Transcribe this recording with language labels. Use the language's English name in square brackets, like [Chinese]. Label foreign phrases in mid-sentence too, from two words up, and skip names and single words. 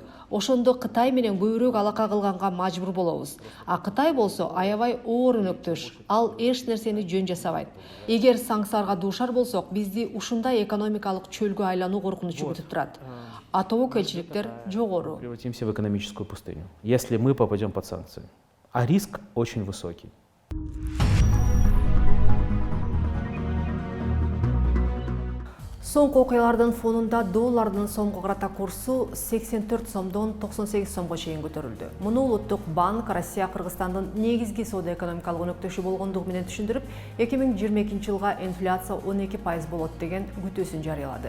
[Kyrgyz] Ошондо Кытай менен көбүрөөк алака кылганга мажбур болобуз. А Кытай болсо аябай оор өнөктөш. Ал эч нерсени жөн жасабайт. Эгер санкцияларга дуушар болсок, бизди ушундай экономикалык чөлгө айлануу коркунучу күтүп турат. А тобокелчиликтер жогору. [Russian] Превратимся в экономическую пустыню, если мы попадем под санкции. А риск очень высокий. [Kyrgyz] Соңку окуялардын фонунда доллардын сомго карата курсу 84 сомдон 98 сомго чейин көтөрүлдү. Муну Улуттук банк Россия Кыргызстандын негизги соода экономикалык өнөктөшү болгондугу менен түшүндүрүп, 2022 жылга инфляция 12% болот деген күтүүсүн жарыялады.